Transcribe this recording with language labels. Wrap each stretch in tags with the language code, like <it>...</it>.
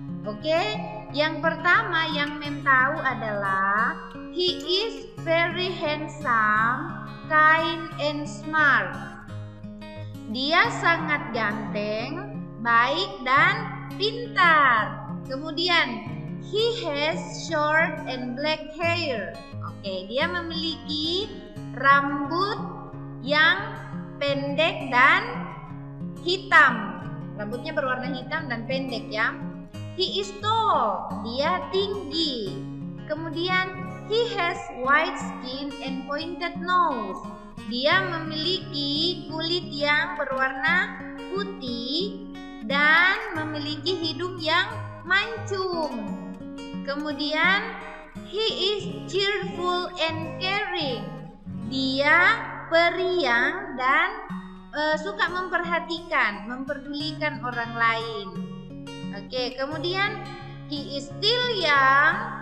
<id>Oke, yang pertama yang Mem tahu adalah</id> <en>he is very handsome, kind and smart.</en> <id>Dia sangat ganteng, baik dan pintar. Kemudian</id> <en>he has short and black hair.</en> <id>Oke, dia memiliki rambut yang pendek dan hitam. Rambutnya berwarna hitam dan pendek ya.</id> <en>He is tall,</en> <id>dia tinggi. Kemudian</id> <en>he has white skin and pointed nose.</en> <id>Dia memiliki kulit yang berwarna putih dan memiliki hidung yang mancung. Kemudian</id> <en>he is cheerful and caring.</en> <id>Dia periang dan suka memperhatikan, memperdulikan orang lain.</id> <en>Oke,</en> <id>kemudian</id> <en>he is still young.</en>